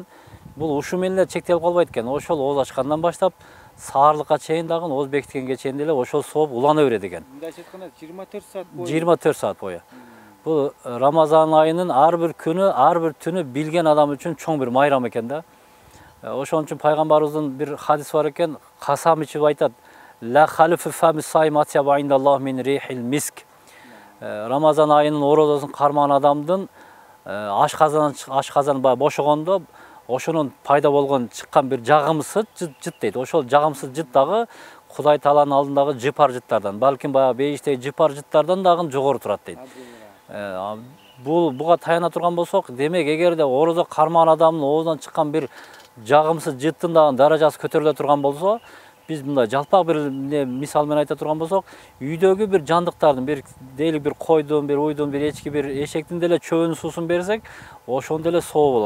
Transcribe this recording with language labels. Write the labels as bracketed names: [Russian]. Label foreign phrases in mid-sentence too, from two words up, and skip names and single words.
[Kyrgyz] Бул ушу менен эле чектелип калбайт экен. Ошол оз ачкандан баштап саарлыкка чейин дагы оз бекиткенге чейин деле ошол сооп улана берет экен. Мындайча айтканда 24 саат бою. 24 саат бою. Бул Рамазан айынын ар бир күнү, ар бир түнү билген адам үчүн чоң бир майрам экен да. Ошон үчүн пайгамбарыбыздын бир хадис бар экен, касам ичип айтат: [Arabic] "لخلوف فم الصائم أطيب عند الله من ريح المسك." [Kyrgyz] Рамазан айынын орозосун кармаган адамдын ашказан бошогондо ошонун пайда болгон чыккан бир жагымсыз жыт дейт. Ошол жагымсыз жыт дагы Кудай Тааланын алдындагы жыпар жыттардан, балким баягы бейиштеги жыпар жыттардан дагы жогору турат дейт. Буга таяна турган болсок, демек эгерде орозо кармаган адамдын оозунан чыккан бир жагымсыз жыттын дагы даражасы көтөрүлө турган болсо, Биз мындай жалпак бир мисал менен айта турган болсок, үйдөгү бир жандыктардын, бир дейли бир койдун, бир уйдун, бир эчки, бир эшектин деле чөбүнүн суусун берсек, ошондо эле соо болот.